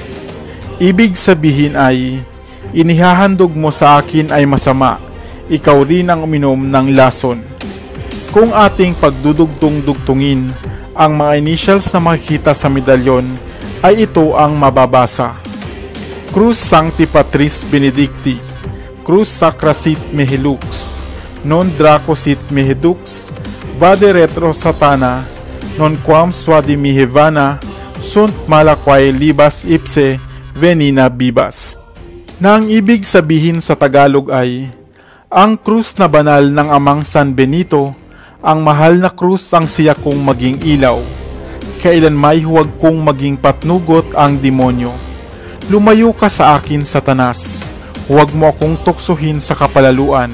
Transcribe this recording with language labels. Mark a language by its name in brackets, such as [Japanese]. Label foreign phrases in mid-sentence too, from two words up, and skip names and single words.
[Filipino] Ibig sabihin ay inihahandog mo sa akin ay masama, ikaw rin ang uminom ng lason. Kung ating pagdudugtong-dugtungin ang mga initials na makikita sa medalyon, ay ito ang mababasa: [Latin] Cruz Sancti Patris Benedicti, Cruz Sacra Sit Mihi Lux, Non Draco Sit Mihi Dux, Vade Retro Satana, Non Quam Swadi Mihivana, Sunt Malaquae Libas Ipse Venina Bibas. [Filipino] Na ang ibig sabihin sa Tagalog ay ang krus na banal ng Amang San Benito, ang mahal na krus ang siya kong maging ilaw. Kailan may huwag kong maging patnugot ang demonyo. Lumayo ka sa akin, Satanas, huwag mo akong tuksuhin sa kapalaluan.